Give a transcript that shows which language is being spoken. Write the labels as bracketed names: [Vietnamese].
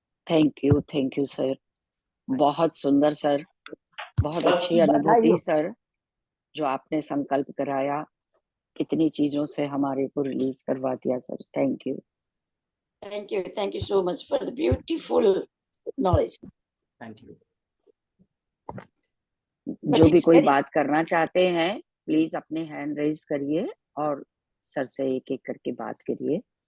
[English] thank you sir, [Hindi] बहुत सुंदर sir, बहुत अच्छी अनुभूति बधाई। सर, जो आपने संकल्प कराया, कितनी चीजों से हमारे को रिलीज करवा दिया sir. [English] Thank you. Thank you so much for the beautiful knowledge. Thank you. [Hindi] जो भी [English] it's [Hindi] कोई [English] very- [Hindi] बात करना चाहते हैं प्लीज अपने हैंड रेज करिए और सर से एक एक करके बात करिए।